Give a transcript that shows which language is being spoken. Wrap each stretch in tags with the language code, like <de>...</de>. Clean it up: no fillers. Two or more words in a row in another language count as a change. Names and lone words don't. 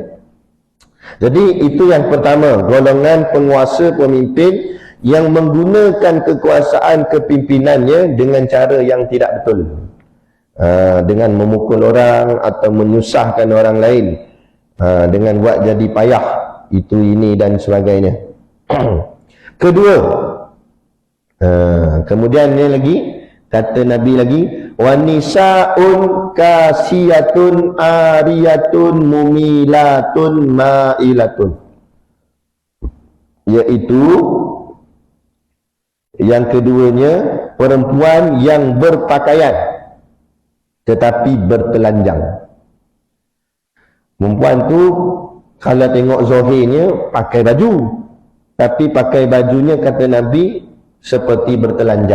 <ms>Jadi itu yang pertama, golongan penguasa pemimpin yang menggunakan kekuasaan kepimpinannya dengan cara yang tidak betul, dengan memukul orang atau menyusahkan orang lain, dengan buat jadi payah itu ini dan sebagainya. Kedua, kemudian ni lagi kata Nabi lagi,</ms> <ar>ونساء كاسيات عاريات مميلات مائلات,</ar> <ms>iaitu yang keduanya perempuan yang berpakaian tetapi bertelanjang. Perempuan tu kalau tengok zahirnya pakai baju, tapi pakai bajunya kata Nabi seperti bertelanjang.</ms>